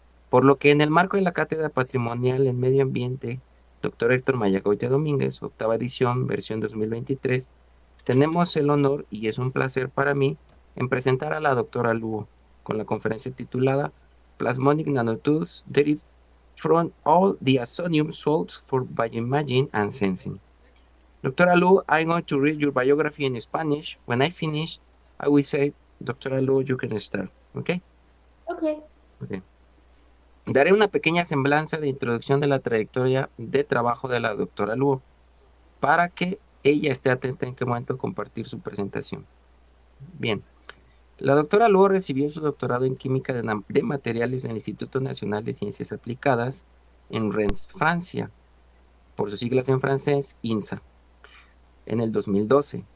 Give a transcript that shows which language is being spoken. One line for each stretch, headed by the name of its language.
Spanish: Por lo que en el marco de la Cátedra Patrimonial en Medio Ambiente, doctor Héctor Mayagoitia Domínguez, octava edición, versión 2023, tenemos el honor y es un placer para mí en presentar a la doctora Luo con la conferencia titulada Plasmonic nanotools derived from all diazonium salts for bioimaging and sensing.
English: Doctora Lu, I'm going to read your biography in Spanish. When I finish, I will say, Doctora Lu, you can start. ¿Ok? Okay. Ok.
Spanish: Daré una pequeña semblanza de introducción de la trayectoria de trabajo de la doctora Lu para que ella esté atenta en qué momento compartir su presentación. Bien. La doctora Lu recibió su doctorado en química de materiales en el Instituto Nacional de Ciencias Aplicadas en Rennes, Francia, por sus siglas en francés, INSA, en el 2012.